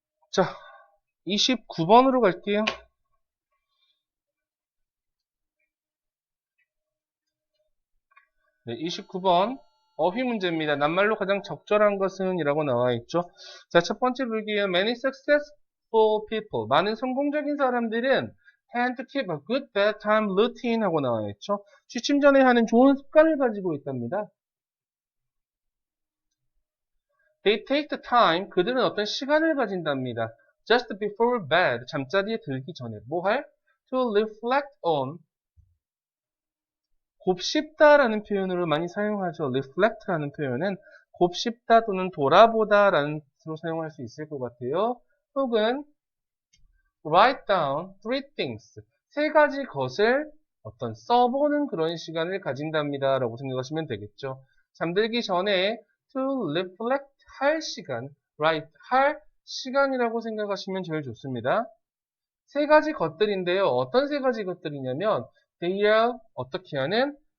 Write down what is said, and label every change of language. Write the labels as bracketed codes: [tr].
[ko] 자, 29번으로 갈게요. 네, 29번 어휘 문제입니다. 낱말로 가장 적절한 것은 이라고 나와 있죠. 자, 첫 번째 볼게요. [en] Many successful people. [ko] 많은 성공적인 사람들은 [en] tend to keep a good bedtime routine 하고 나와 있죠. [ko] 취침 전에 하는 좋은 습관을 가지고 있답니다. [en] They take the time. [ko] 그들은 어떤 시간을 가진답니다. [en] Just before bed. [ko] 잠자리에 들기 전에 뭐 할? [en] To reflect on. [ko] 곱씹다라는 표현으로 많이 사용하죠. reflect라는 표현은 곱씹다 또는 돌아보다라는 뜻으로 사용할 수 있을 것 같아요. [en] 혹은 write down three things. [ko] 3가지 것을 어떤 써보는 그런 시간을 가진답니다. 라고 생각하시면 되겠죠. 잠들기 전에 to reflect 할 시간, write 할 시간이라고 생각하시면 제일 좋습니다. 3가지 것들인데요. 어떤 3가지 것들이냐면 they are 어떻게 하는?